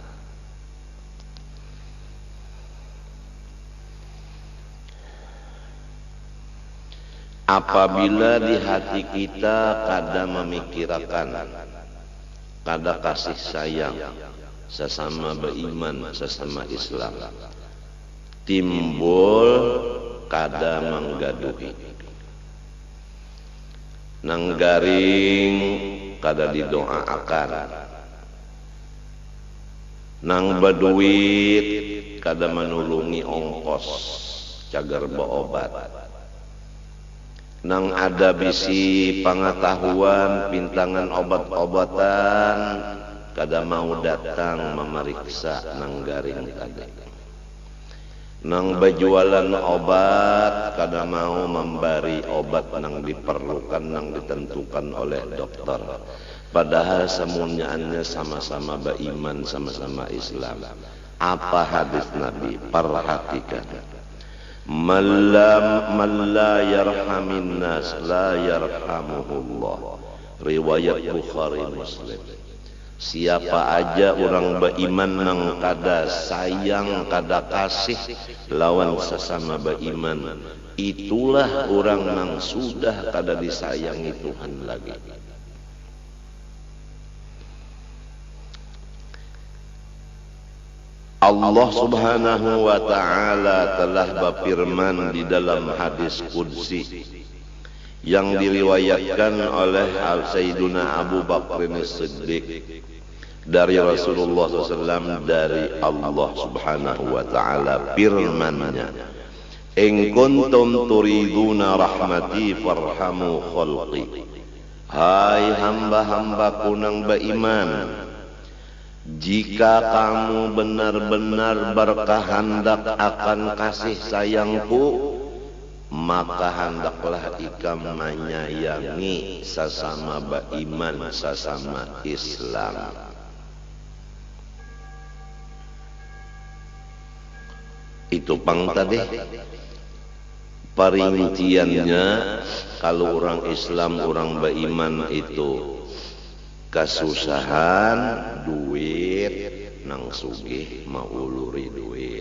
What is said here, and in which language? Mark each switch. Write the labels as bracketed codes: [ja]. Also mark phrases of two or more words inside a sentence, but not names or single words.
[bjn] Apabila di hati kita kada memikirkan, kada kasih sayang sesama beriman, sesama Islam, timbul kada menggaduhi, nang garing kada didoakan, nang baduit kada manulungi ongkos cagar beobat, nang ada bisi pengetahuan pintangan obat-obatan kada mau datang memeriksa nang garing tadi, nang bajualan obat kada mau memberi obat nang diperlukan nang ditentukan oleh dokter, padahal semuanya sama-sama beriman, sama-sama Islam. Apa hadis Nabi? Perhatikan, [ar] من لا يرحم الناس لا يرحمه الله, [id] riwayat Bukhari Muslim. [bjn] Siapa aja orang beriman nang kada sayang, kada kasih lawan sesama beriman, itulah orang nang sudah kada disayangi Tuhan lagi. [id] Allah [ar] سبحانه وتعالى [id] telah berfirman di dalam hadis qudsi yang diriwayatkan oleh Sayyiduna Abu Bakr As-Siddiq dari Rasulullah SAW, dari Allah [ar] سبحانه وتعالى [id] firman-Nya, [ar] إن كنتم تريدون رحمتي فارحموا خلقي, [bjn] hai hamba-hambaku nang beriman, jika kamu benar-benar berkehendak akan kasih sayangku, maka hendaklah ikam menyayangi sesama beriman, sesama Islam. Itu pang tadi perinciannya. Kalau orang Islam, orang beriman itu kasusahan duit nang sugih mau uluri duit,